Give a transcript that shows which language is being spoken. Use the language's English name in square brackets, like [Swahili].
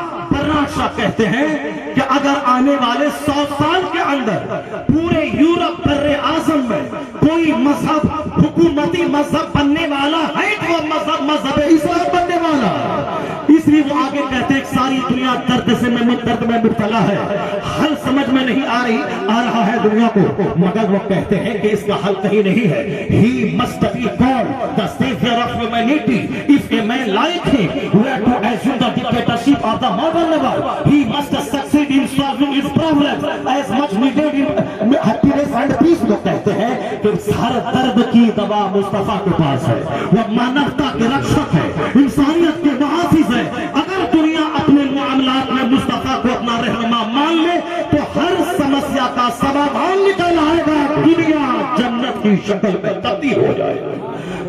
[Hindi] परनाज शाह कहते हैं कि अगर आने वाले 100 साल के अंदर पूरे यूरोप बर्रे आजम में कोई मजहब हुकूमती मजहब बनने वाला है तो मजहब इस्लाम बनने वाला। इसलिए वो आगे कहते हैं सारी दुनिया दर्द में मुब्तला है, हल समझ में नहीं आ रहा है दुनिया को, मगर वो कहते हैं कि इसका हल कहीं नहीं है। [English] He must be called the savior of humanity. If a man like him were to assume the dictatorship of the modern world, he must succeed in solving his problems as much needed in happiness and peace। [Hindi] लोग कहते हैं कि हर दर्द की दवा मुस्तफा के पास है, वो मानवता के रक्षक है, इंसानियत के मुहाफिज है। अगर दुनिया अपने मामलात में मुस्तफा को अपना रहनुमा मान ले तो हर समस्या का समाधान निकल आएगा, दुनिया जन्नत की शक्ल में तब्दील हो जाएगी।